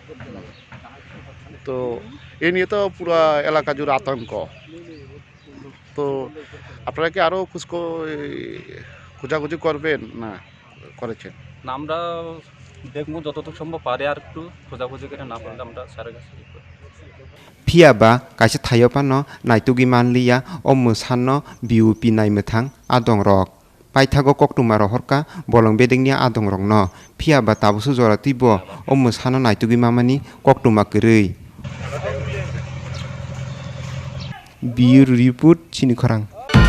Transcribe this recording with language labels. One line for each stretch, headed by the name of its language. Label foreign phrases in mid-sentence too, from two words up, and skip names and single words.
Bangla: তো এ নিয়ে তো পুরো এলাকা জুড়ে আতঙ্ক। তো আপনারা কি আরও খোঁজাখুঁজি করবেন না করেছেন? না, আমরা দেখবো যতটুকু সম্ভব পারে, আর একটু খোঁজাখুঁজি করে না পারলে আমরা স্যারের কাছে
Kok Borok: Piaba kaisa thayopano naitugi manliya o musano BUP naimethang adong rok paithago koktuma rohorka bolong bedingnia adong rok no piaba tabusu jora tibo o musano naitugi mamani koktuma kerei
English: biur riput
Kok Borok: chini khorang।